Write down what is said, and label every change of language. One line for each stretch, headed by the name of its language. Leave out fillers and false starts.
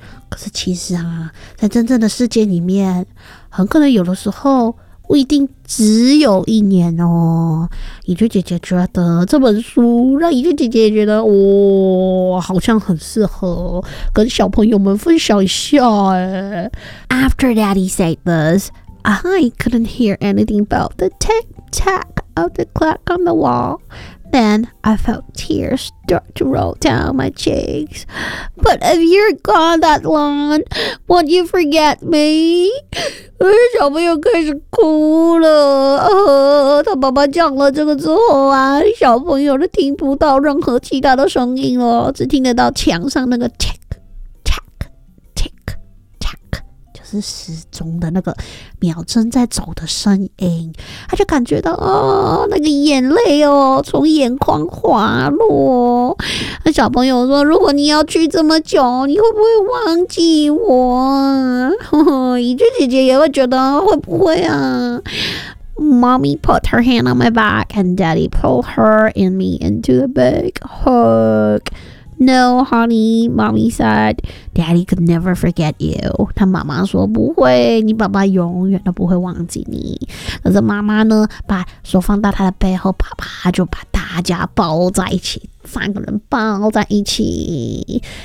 Chinese: 可是其实啊，在真正的世界里面，很可能有的时候不一定只有一年哦。怡君姐姐觉得这本书让怡君姐姐觉得，哦，好像很适合跟小朋友们分享一下。
English: After Daddy said this, I couldn't hear anything but the tick tack of the clock on the wall. Then I felt tears start to roll down my cheeks. But if you're gone that long, won't you forget me?
Chinese: 小朋友开始哭了。他爸爸讲了这个之后啊，小朋友都听不到任何其他的声音了，只听得到墙上那个 tick tack tick tack， 就是时钟的那个秒针在走的声音。他就感觉到，哦，那个眼泪哦从眼眶滑落。那小朋友说，如果你要去这么久，你会不会忘记我？怡君姐姐也会觉得会不会啊。
English: Mommy put her hand on my back and daddy pulled her and me into a big hug. No, honey, mommy said, daddy could never forget you.
Chinese: 他妈妈说不会，你爸爸永远都不会忘记你。可是妈妈呢，把手放到他的背后，爸爸就把大家抱在一起，三个人抱在一起。